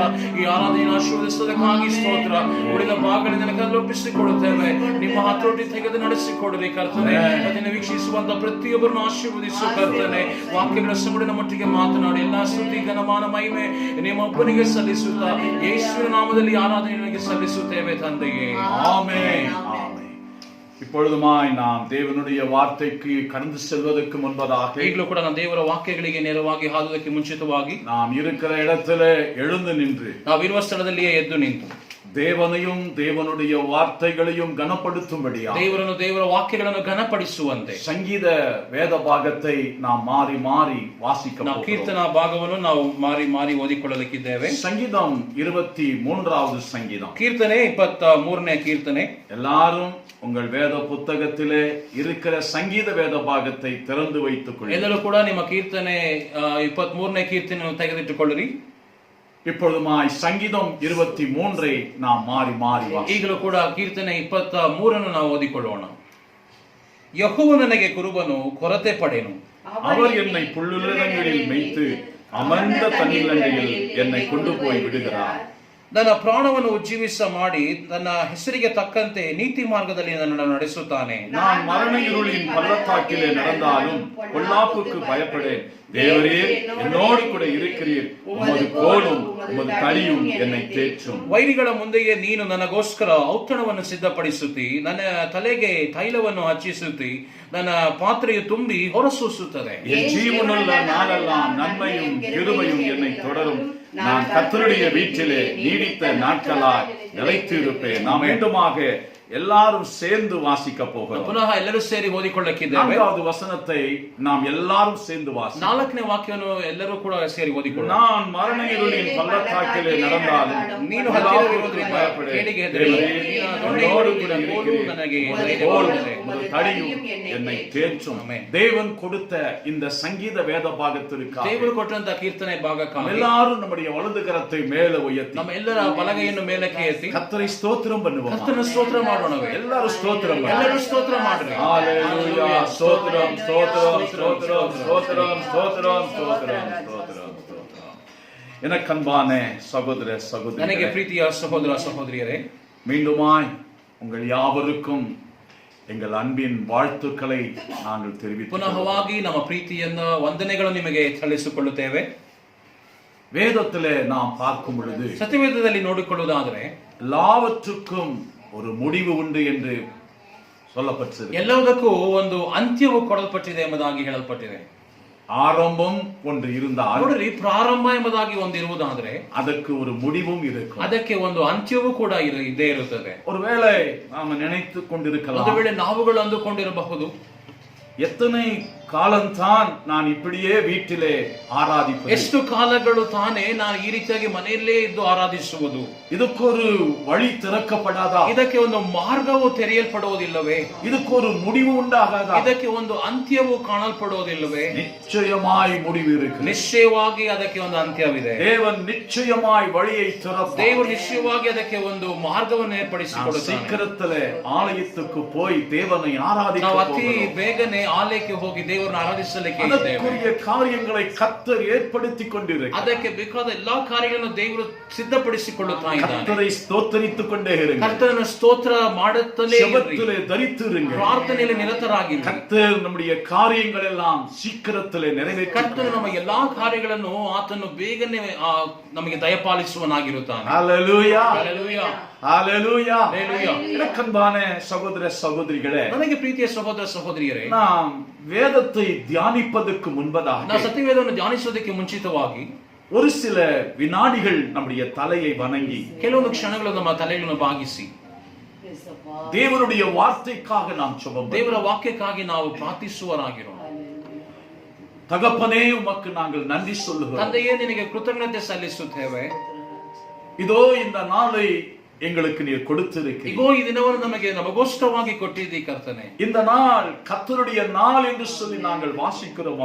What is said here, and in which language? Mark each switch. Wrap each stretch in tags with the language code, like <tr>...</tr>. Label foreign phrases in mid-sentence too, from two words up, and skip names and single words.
<kn>ಈ ಆರಾಧನೆಯನ್ನು ಆಶೀರ್ವದಿಸುವುದಕ್ಕಾಗಿ ಸ್ತೋತ್ರ. ಉಳಿದ ಭಾಗಗಳಿಂದ ಕಲ್ಲೊಪ್ಪಿಸಿಕೊಳ್ಳುತ್ತೇವೆ. ನಿಮ್ಮ ಹತೋಟಿ ತೆಗೆದು ನಡೆಸಿಕೊಡಲಿ ಕರ್ತನೆ. ಅದನ್ನು ವೀಕ್ಷಿಸುವಂತ ಪ್ರತಿಯೊಬ್ಬರನ್ನು ಆಶೀರ್ವದಿಸು ಕರ್ತನೆ. ವಾಕ್ಯಗಳ ಸಂಗಡ ನಮ್ಮೊಟ್ಟಿಗೆ ಮಾತನಾಡಿ ಎಲ್ಲಾ ಸ್ತುತಿ ಘನಮಾನ ಮಹಿಮೆ ನಿಮ್ಮೊಬ್ಬನಿಗೆ ಸಲ್ಲಿಸುತ್ತಾ ಯೇಸುವಿನ ನಾಮದಲ್ಲಿ ಆರಾಧನೆಗೆ ಸಲ್ಲಿಸುತ್ತೇವೆ ತಂದೆಯೇ,</kn> <ta>ஆமென். இப்பொழுதுமாய் நாம் தேவனுடைய வார்த்தைக்கு கடந்து செல்வதற்கு முன்பதாக</ta> <kn>ಈಗಲೂ ಕೂಡ ನಾವು ದೇವರ ವಾಕ್ಯಗಳಿಗೆ ನೇರವಾಗಿ ಹಾದುವುದಕ್ಕೆ ಮುಂಚಿತವಾಗಿ</kn> <ta>நாம் இருக்கிற இடத்திலே எழுந்து நின்று</ta> <kn>ನಾವಿರುವ ಸ್ಥಳದಲ್ಲಿಯೇ ಎದ್ದು ನಿಂತು</kn> <ta>தேவனையும் தேவனுடைய வார்த்தைகளையும் கனப்படுத்தும்படியா</ta> <kn>ದೇವರನ್ನು ದೇವರ ವಾಕ್ಯಗಳನ್ನು ಘನಪಡಿಸುವಂತೆ</kn> <ta>சங்கீத வேத பாகத்தை நாம் மாறி மாறி வாசிக்க</ta> <kn>ನಾವು ಕೀರ್ತನಾ ಭಾಗವನ್ನು ನಾವು ಮಾರಿ ಮಾರಿ ಓದಿಕೊಳ್ಳಲಿಕ್ಕಿದ್ದೇವೆ.</kn> <ta>சங்கீதம் 23வது சங்கீதம்,</ta> <kn>ಕೀರ್ತನೆ 23ನೇ ಕೀರ್ತನೆ.</kn> <ta>எல்லாரும் உங்கள் வேத புத்தகத்திலே இருக்கிற சங்கீத வேத பாகத்தை திறந்து வைத்துக் கொள்ளுங்கள்.</ta> <kn>ಎಲ್ಲರೂ ಕೂಡ ನಿಮ್ಮ ಕೀರ್ತನೆ 23ನೇ ಕೀರ್ತನೆಯನ್ನು ತೆಗೆದಿಟ್ಟುಕೊಳ್ಳಿರಿ.</kn> <ta>இப்பொழுதுமாய் சங்கீதம் 23ஐ நாம் மாறி மாறி</ta> <kn>ಈಗಲೂ ಕೂಡ ಕೀರ್ತನೆ 23 ನಾವು ಓದಿಕೊಳ್ಳೋಣ. ಯೆಹೋವನು ನನಗೆ ಕುರುಬನು, ಕೊರತೆ ಪಡೆನು.</kn> <ta>அவர் என்னை புல்லுலகங்களில் மேய்த்து அமர்ந்த தண்ணீரில் என்னை கொண்டு போய் விடுகிறார். ನನ್ನ ಪ್ರಾಣವನ್ನು ಉಜ್ಜೀವಿಸ ಮಾಡಿ ನನ್ನ ಹೆಸರಿಗೆ ತಕ್ಕಂತೆ ನೀತಿ ಮಾರ್ಗದಲ್ಲಿ ನನ್ನನ್ನು ನಡೆಸುತ್ತಾನೆ. நான் மரண இருளின் பள்ளத்தாக்கிலே நடந்தாலும் பொல்லாப்புக்கு பயப்படேன். தேவரே என்னோடு கூட இருக்கிறீர். உமது கோலும் உமது தடியும் என்னை தேற்றும்.</ta> <kn>ವೈರಿಗಳ ಮುಂದೆಯೇ ನೀನು ನನಗೋಸ್ಕರ ಔತಣವನ್ನು ಸಿದ್ಧಪಡಿಸುತ್ತಿ, ನನ್ನ ತಲೆಗೆ ತೈಲವನ್ನು ಹಚ್ಚಿಸುತ್ತಿ, ನನ್ನ ಪಾತ್ರೆಯು ತುಂಬಿ ಹೊರಸೂಸುತ್ತದೆ.</kn> <ta>என் ஜீவனுள்ள நாளெல்லாம் நன்மையும் கிருபையும் என்னை தொடரும். நான் கர்த்தருடைய வீட்டிலே நீடித்த நாட்களாய் நிலைத்து இருப்பேன். நாம் மீண்டுமாக எல்லாரும் சேர்ந்து வாசிக்க போகிறோம்.</ta> <kn>ಪುನಃ ಎಲ್ಲರೂ ಸೇರಿ ಓದಿಕೊಳ್ಳಕ್ಕಿದ್ದೇವೆ.</kn> <ta>4வது வசனத்தை நாம் எல்லாரும் சேர்ந்து வாசிப்போம்.</ta> <kn>4ನೇ ವಾಕ್ಯವನ್ನು ಎಲ್ಲರೂ ಕೂಡ ಸೇರಿ ಓದಿಕೊಳ್ಳೋಣ.</kn> <ta>நான் மரண இருளின் பள்ளத்தாக்கிலே நடந்தாலும்</ta> <kn>ನೀನು ಹತ್ತಿರವಿರುವುದರಿಂದ ಕೇಡಿಗೆ ಹೆದರಬೇಡ.</kn> <ta>என்னோடு கூட இருக்கிறீர்.</ta> <kn>ನನಗೆ</kn> <ta>தடியும் என்னை தேற்றும். தேவன் கொடுத்த இந்த சங்கீத வேத பாகத்திற்காக</ta> <kn>ದೇವರು ಕೊಟ್ಟಂತ ಕೀರ್ತನೆ ಭಾಗಕ್ಕಾಗಿ</kn> <ta>எல்லாரும் நம்முடைய வலது கரத்தை மேலே உயர்த்தி</ta> <kn>ನಮ್ಮ ಎಲ್ಲರ ಬಲಗೈಯನ್ನು ಮೇಲಕ್ಕೆ ಎತ್ತಿ</kn> <ta>கர்த்தரை ஸ்தோத்திரம் பண்ணுவோம்.</ta> <kn>ಕರ್ತನ ಸ್ತೋತ್ರ ಮಾಡೋಣವೇ.</kn> <ta>எல்லாரும் ஸ்தோத்திரம்</ta> <kn>ಎಲ್ಲರೂ ಸ್ತೋತ್ರ ಮಾಡ್ರಿ.</kn> <ta>ஹalleluya. ஸ்தோத்திரம் ஸ்தோத்திரம் ஸ்தோத்திரம் ஸ்தோத்திரம் ஸ்தோத்திரம் ஸ்தோத்திரம் ஸ்தோத்திரம். எனக்கு அன்பான சகோதர சகோதரிகளே,</ta> <kn>ನನಗೆ ಪ್ರೀತಿಯ ಸಹೋದರ ಸಹೋದರಿಯರೇ,</kn> <ta>மீண்டுமாய் உங்கள் யாவருக்கும் எங்கள் அன்பின் வாழ்த்துக்களை நாங்கள் தெரிவித்து</ta> <kn>ಪುನಃವಾಗಿ ನಮ್ಮ ಪ್ರೀತಿಯನ್ನ ವಂದನೆಗಳು ನಿಮಗೆ ಸಲ್ಲಿಸಿಕೊಳ್ಳುತ್ತೇವೆ.</kn> <ta>வேதத்திலே நாம் பார்க்கும் பொழுது</ta> <kn>ಸತ್ಯವೇದದಲ್ಲಿ ನೋಡಿಕೊಳ್ಳುವುದಾದರೆ</kn> <ta>எல்லாவற்றுக்கும் ஒரு முடிவு உண்டு என்று சொல்லப்பட்டிருக்கு.</ta> <kn>ಎಲ್ಲದಕ್ಕೂ ಒಂದು ಅಂತ್ಯವು ಕೊಡಲ್ಪಟ್ಟಿದೆ ಎಂಬುದಾಗಿ ಹೇಳಲ್ಪಟ್ಟಿದೆ.</kn> <ta>ஆரம்பம் ஒன்று இருந்தால்</ta> <kn>ನೋಡ್ರಿ, ಪ್ರಾರಂಭ ಎಂಬುದಾಗಿ ಒಂದು ಇರುವುದಾದ್ರೆ</kn> <ta>ಅದಕ್ಕೆ ஒரு முடிவும் இருக்கும்.</ta> <kn>ಅದಕ್ಕೆ ಒಂದು ಅಂತ್ಯವೂ ಕೂಡ ಇದ್ದೇ ಇರುತ್ತದೆ.</kn> <ta>ஒருவேளை நாம நினைத்து</ta> <kn>ಒಂದು</kn> <ta>கொண்டிருக்கலாம்,</ta> <kn>ವೇಳೆ ನಾವುಗಳು ಅಂದುಕೊಂಡಿರಬಹುದು,</kn> <ta>எத்தனை காலம்தான் நான் இப்படியே வீட்டிலே ஆராதிப்பது,</ta> <kn>ಎಷ್ಟು ಕಾಲಗಳು ತಾನೇ ನಾನು ಈ ರೀತಿಯಾಗಿ ಮನೆಯಲ್ಲೇ ಇದ್ದು ಆರಾಧಿಸುವುದು,</kn> <ta>இதுக்கு ஒரு வழி திறக்கப்படாதா,</ta> <kn>ಇದಕ್ಕೆ ಒಂದು ಮಾರ್ಗವು ತೆರೆಯಲ್ಪಡುವುದಿಲ್ಲವೇ,</kn> <ta>இதுக்கு ஒரு முடிவு உண்டாகாதா?</ta> <kn>ಇದಕ್ಕೆ ಒಂದು ಅಂತ್ಯವು ಕಾಣಲ್ಪಡುವುದಿಲ್ಲವೇ?</kn> <ta>நிச்சயமாய் முடிவு இருக்கு.</ta> <kn>ನಿಶ್ಚಯವಾಗಿ ಅದಕ್ಕೆ ಒಂದು ಅಂತ್ಯವಿದೆ.</kn> <ta>தேவன் நிச்சயமாய் வழியை திறப்பார்.</ta> <kn>ದೇವರು ನಿಶ್ಚಯವಾಗಿ ಅದಕ್ಕೆ ಒಂದು ಮಾರ್ಗವನ್ನು ಏರ್ಪಡಿಸಿಕೊಡುತ್ತಾನೆ.</kn> <ta>சீக்கிரத்திலே ஆலயத்துக்கு போய் தேவனை ஆராதிக்க</ta> <kn>ನಾವು ಅತಿ</kn> <ta>போகிறோம்.</ta> <kn>ಬೇಗನೆ ಆಲಯಕ್ಕೆ ಹೋಗಿ ದೇವರನ್ನು ಆರಾಧಿಸಲಿಕ್ಕೆ ಇದ್ದೇವೆ.</kn> <ta>அதற்குரிய காரியங்களை கர்த்தர் ஏற்படுத்தி கொண்டிருக்கிறார்.</ta> <kn>ಅದಕ್ಕೆ ಬೇಕಾದ ಎಲ್ಲಾ ಕಾರ್ಯಗಳನ್ನು ದೇವರು ಸಿದ್ಧಪಡಿಸಿಕೊಳ್ಳುತ್ತಾ ಇದ್ದಾನೆ.</kn> <ta>கர்த்தரை ஸ்தோத்திரித்துக் கொண்டே இருங்கள்.</ta> <kn>ಕರ್ತನನ್ನು ಸ್ತೋತ್ರ ಮಾಡುತ್ತಲೇ ಇರಿ.</kn> <ta>ஜெபத்திலே தரித்திருங்கள்.</ta> <kn>ಪ್ರಾರ್ಥನೆಯಲ್ಲಿ ನಿರತರಾಗಿರಿ.</kn> <ta>கர்த்தர் நம்முடைய காரியங்கள் எல்லாம் சீக்கிரத்திலே நிறைவேற்றி</ta> <kn>ಕರ್ತನು ನಮ್ಮ ಎಲ್ಲಾ ಕಾರ್ಯಗಳನ್ನು ಆತನು ಬೇಗನೆ ನಮಗೆ ದಯಪಾಲಿಸುವನಾಗಿರುತ್ತಾನೆ.</kn> <ta>ஹalleluya,</ta> <kn>ಹಲ್ಲೆಲೂಯಾ,</kn> <ta>ஹalleluya.</ta> <kn>ಹಲ್ಲೆಲೂಯಾ.</kn> <ta>எனக்கன்பான சகோதர சகோதரிகளே,</ta> <kn>ನನಗೆ ಪ್ರೀತಿಯ ಸಹೋದರ ಸಹೋದರಿಯರೇ,</kn> <ta>நாம் வேதத்தை தியானிப்பதற்கு முன்பதாக</ta> <kn>ನಾವು ಸತ್ಯವೇದವನ್ನು ಧ್ಯಾನಿಸುವುದಕ್ಕೆ ಮುಂಚಿತವಾಗಿ</kn> <ta>ஒரு சில வினாடிகள் நம்முடைய தலையை வணங்கி</ta> <kn>ಕೆಲವೊಂದು ಕ್ಷಣಗಳು ನಮ್ಮ ತಲೆಗಳನ್ನು ಬಾಗಿಸಿ</kn> <ta>தேவனுடைய வார்த்தைக்காக நாம் ஜெபம்</ta> <kn>ದೇವರ ವಾಕ್ಯಕ್ಕಾಗಿ ನಾವು ಪ್ರಾರ್ಥಿಸುವರಾಗಿರೋಣ.</kn> <ta>தகப்பனே, உமக்கு நாங்கள் நன்றி சொல்லுகிறோம்.</ta> <kn>ತಂದೆಯೇ, ನಿನಗೆ ಕೃತಜ್ಞತೆ ಸಲ್ಲಿಸುತ್ತೇವೆ.</kn> <ta>இதோ இந்த நாளை எங்களுக்கு நீர் கொடுத்திருக்கிறீர்.</ta> <kn>ಇಗೋ, ಈ ದಿನವನ್ನು ನಮಗೋಸ್ಕರವಾಗಿ ಕೊಟ್ಟಿದ್ದೀ ಕರ್ತನೆ.</kn> <ta>இந்த நாள் கர்த்தருடைய நாள் என்று சொல்லி நாங்கள் வாசிக்கிறோம்.</ta>